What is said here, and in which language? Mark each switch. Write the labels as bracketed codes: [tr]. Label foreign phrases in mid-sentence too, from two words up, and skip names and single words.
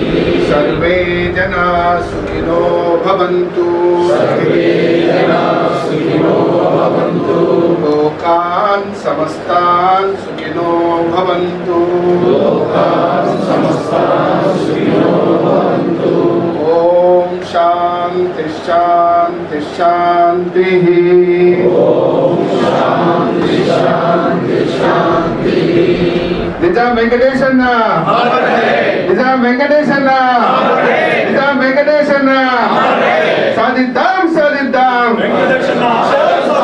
[sa] सर्वे जना सुखिनो भवन्तु, सर्वे जना सुखिनो भवन्तु, लोकान् समस्तान् सुखिनो भवन्तु, लोकान् समस्तान् सुखिनो भवन्तु। ॐ शान्ति शान्ति शान्तिः। ॐ शान्ति शान्ति शान्तिः। [te] నిజాం వెంకటేశన్న, నిజాం వెంకటేశన్న, నిజాం వెంకటేశన్న, సాధిద్దాం సాధిద్దాం.